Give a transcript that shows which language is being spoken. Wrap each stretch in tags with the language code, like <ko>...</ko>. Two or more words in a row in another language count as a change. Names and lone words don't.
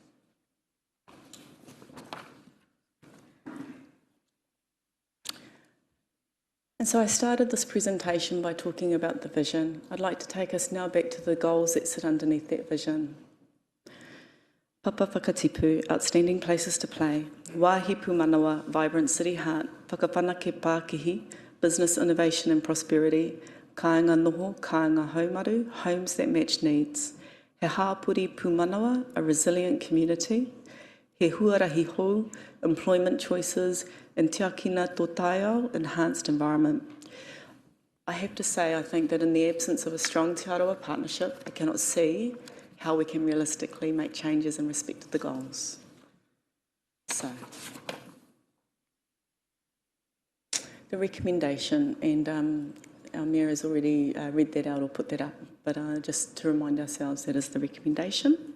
<en>And so I started this presentation by talking about the vision. I'd like to take us now back to the goals that sit underneath that vision.</en> <mi>Papa whakatipu,</mi> <en>outstanding places to play.</en> <mi>Wāhi pūmanawa,</mi> <en>vibrant city heart.</en> <mi>Whakawhanake Pākihi,</mi> <en>business innovation and prosperity.</en> <mi>Kāinga noho, kāinga haumaru,</mi> <en>homes that match needs.</en> <mi>He hāpuri pūmanawa,</mi> <en>a resilient community.</en> <mi>He huarahi hou,</mi> <en>employment choices.</en> <mi>And te akina tō taiao,</mi> <en>enhanced environment. I have to say, I think that in the absence of a strong Te Arawa partnership, I cannot see how we can realistically make changes in respect to the goals. So, the recommendation, and our Mayor has already read that out or put that up, but just to remind ourselves, that is the recommendation.</en>